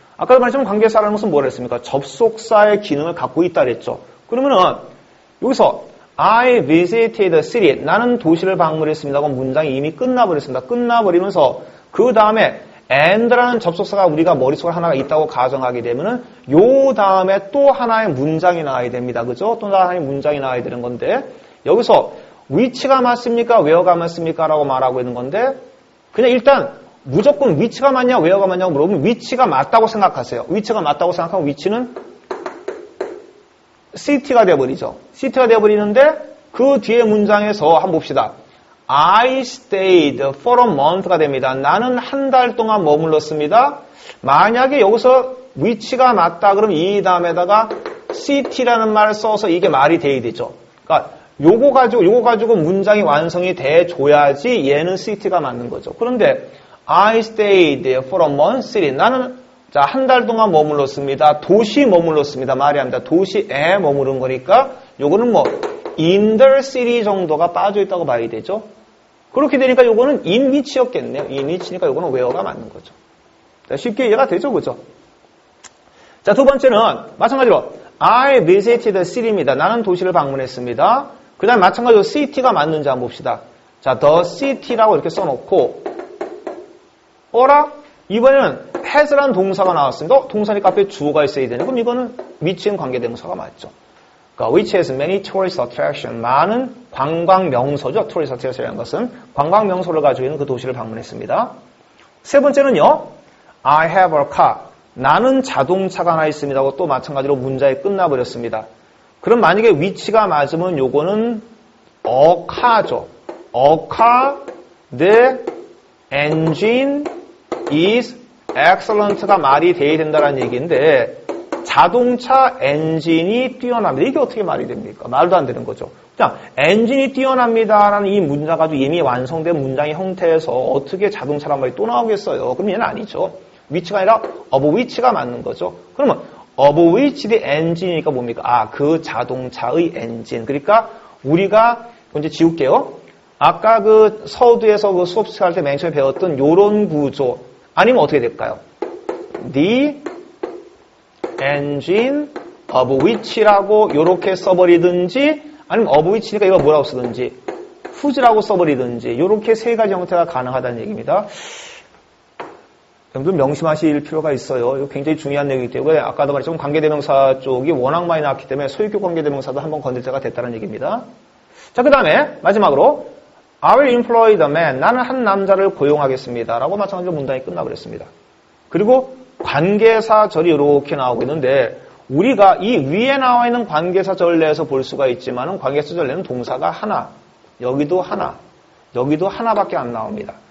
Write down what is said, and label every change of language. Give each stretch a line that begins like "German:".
Korean: 아까도 말했지만 관계사라는 것은 뭐라 했습니까? 접속사의 기능을 갖고 있다 그랬죠.
English: 그러면은 여기서 I visited the city.
Korean: 나는 도시를 방문했습니다. 그럼 문장이 이미 끝나버렸습니다. 끝나버리면서 그 다음에 and라는 접속사가 우리가 머릿속에 하나가 있다고 가정하게 되면은 요 다음에 또 하나의 문장이 나와야 됩니다. 그죠? 또 하나의 문장이 나와야 되는 건데 여기서 which가 맞습니까? where가 맞습니까? 라고 말하고 있는 건데 그냥 일단 무조건 which가 맞냐 where가 맞냐고 물어보면 which가 맞다고 생각하세요. which가 맞다고 생각하면 which는 city가 되어버리죠. city가 되어버리는데 그 뒤에 문장에서 한번 봅시다.
English: I stayed for a month가 됩니다.
Korean: 나는 한 달 동안 머물렀습니다. 만약에 여기서 which가 맞다 그러면 이 다음에다가 city라는 말을 써서 이게 말이 돼야 되죠. 그러니까 요거 가지고 문장이 완성이 돼줘야지 얘는 city가 맞는 거죠.
English: 그런데 I stayed for a month city.
Korean: 나는 한 달 동안 머물렀습니다. 도시 머물렀습니다. 말이 안 돼. 도시에 머무른 거니까 요거는 뭐 in the city 정도가 빠져있다고 봐야 되죠. 그렇게 되니까 요거는 in which였겠네요. in which니까 요거는 where가 맞는 거죠. 자, 쉽게 이해가 되죠, 그죠? 자, 두 번째는 마찬가지로
English: I visited the city
Korean: 입니다. 나는 도시를 방문했습니다. 그 다음에 마찬가지로 city가 맞는지 한번 봅시다. 자, the city라고 이렇게 써놓고 어라? 이번에는 has라는 동사가 나왔습니다. 동사니까 앞에 주어가 있어야 되네. 그럼 이거는 which인 관계대명사가 맞죠.
English: 그러니까 which has many tourist attractions.
Korean: 많은 관광 명소죠. tourist attraction이라는 것은 관광 명소를 가지고 있는 그 도시를 방문했습니다. 세 번째는요.
English: I have a car.
Korean: 나는 자동차가 하나 있습니다. 하고 또 마찬가지로 문장이 끝나버렸습니다. 그럼 만약에 which가 맞으면 요거는 a car죠.
English: A car, the engine is excellent
Korean: 가 말이 돼야 된다는 얘기인데 자동차 엔진이 뛰어납니다. 이게 어떻게 말이 됩니까? 말도 안 되는 거죠. 자, 엔진이 뛰어납니다라는 이 문장 가지고 이미 완성된 문장의 형태에서 어떻게 자동차란 말이 또 나오겠어요? 그럼 얘는 아니죠. which가 아니라 of which가 맞는 거죠. 그러면 of which the engine이니까 뭡니까? 아, 그 자동차의 엔진. 그러니까 우리가 이제 지울게요. 아까 그 서두에서 그 수업 시작할 때 맨 처음에 배웠던 요런 구조 아니면 어떻게 될까요? The engine of which라고 요렇게 써버리든지 아니면 of which니까 이거 뭐라고 쓰든지 whose라고 써버리든지 요렇게 세 가지 형태가 가능하다는 얘기입니다. 여러분들 명심하실 필요가 있어요. 이거 굉장히 중요한 내용이기 때문에 아까도 말했지만 관계대명사 쪽이 워낙 많이 나왔기 때문에 소유격 관계대명사도 한번 건들 때가 됐다는 얘기입니다.
English: 자,
Korean: 그 다음에 마지막으로
English: I will employ the man.
Korean: 나는 한 남자를 고용하겠습니다. 라고 마찬가지로 문장이 끝나버렸습니다. 그리고 관계사절이 이렇게 나오고 있는데 우리가 이 위에 나와 있는 관계사절 내에서 볼 수가 있지만 관계사절 내는 동사가 하나, 여기도 하나, 여기도 하나밖에 안 나옵니다.